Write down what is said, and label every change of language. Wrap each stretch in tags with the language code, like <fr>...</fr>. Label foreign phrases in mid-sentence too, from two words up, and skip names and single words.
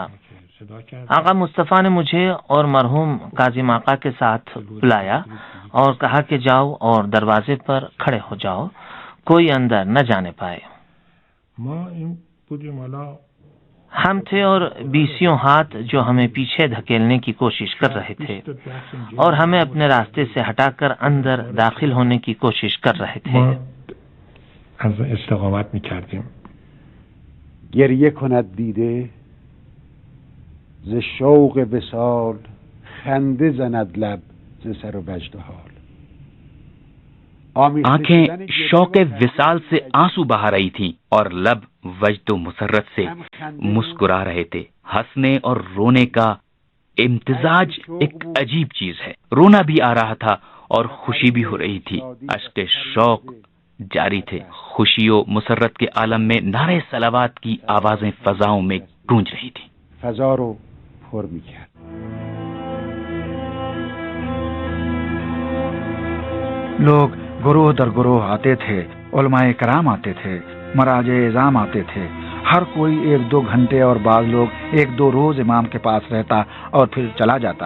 <ur>آقا مصطفیٰ نے مجھے اور مرحوم کاظم آقا کے ساتھ بلایا اور کہا کہ جاؤ اور دروازے پر کھڑے ہو جاؤ، کوئی اندر نہ جانے پائے۔ ہم تھے اور 20 ہاتھ جو ہمیں پیچھے دھکیلنے کی کوشش کر رہے تھے اور ہمیں اپنے راستے سے ہٹا کر اندر داخل ہونے کی کوشش کر رہے تھے۔</ur> <fa>از استقامت میکردیم. گریه کند دیده ز شوق وصال، خنده زند لب ز سر و وجد حال.</fa> <ur>آنکھیں شوق وصال سے آنسو بہا رہی تھیں اور لب وجد و مسرت سے مسکرا رہے تھے۔ ہنسنے اور رونے کا امتزاج ایک عجیب چیز ہے۔ رونا بھی آ رہا تھا اور خوشی بھی ہو رہی تھی۔ اشک شوق جاری تھے۔ خوشی و مسرت کے عالم میں نعرہ صلوات کی آوازیں فضاؤں میں گونج رہی تھیں۔</ur> <fa>فضا رو پر میکرد.</fa> <ur>لوگ گروہ در گروہ آتے تھے، علماء کرام آتے تھے، مراجع اعظام آتے تھے، ہر کوئی 1-2 گھنٹے اور بعض لوگ 1-2 روز امام کے پاس رہتا اور پھر چلا جاتا۔</ur>